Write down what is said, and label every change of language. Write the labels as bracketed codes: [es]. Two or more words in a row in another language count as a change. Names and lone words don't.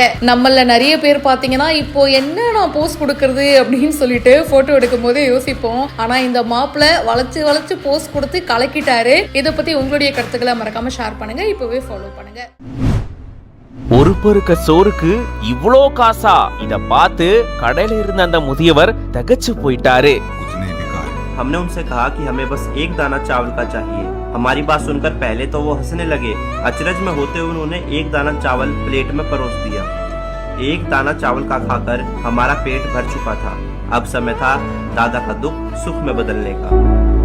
[ta] நம்மள நிறைய பேர் பாத்தீங்கன்னா இப்போ என்ன நான் போஸ் கொடுக்கறது அப்படின்னு சொல்லிட்டு போட்டோ எடுக்கும் போதே யோசிப்போம். ஆனா இந்த மாப்பிள்ள வளைச்சு போஸ் கொடுத்து கலக்கிட்டாரு. இதை பத்தி உங்களுடைய கருத்துக்களை மறக்காம ஷேர் பண்ணுங்க. இப்பவே ஃபாலோ பண்ணுங்க. ஒரு பொறுக்க சோறுக்கு இவ்ளோ காசா? இத பார்த்து கடையில இருந்த அந்த முதியவர் தகச்சு போயிட்டாரு. [hi] हमने उनसे कहा कि हमें बस एक दाना चावल का चाहिए। हमारी बात सुनकर पहले तो वो हंसने लगे। अचरज में होते हुए उन्होंने एक दाना चावल प्लेट में परोस दिया। एक दाना चावल का खाकर हमारा पेट भर चुका था। अब समय था दादा का दुख सुख में बदलने का।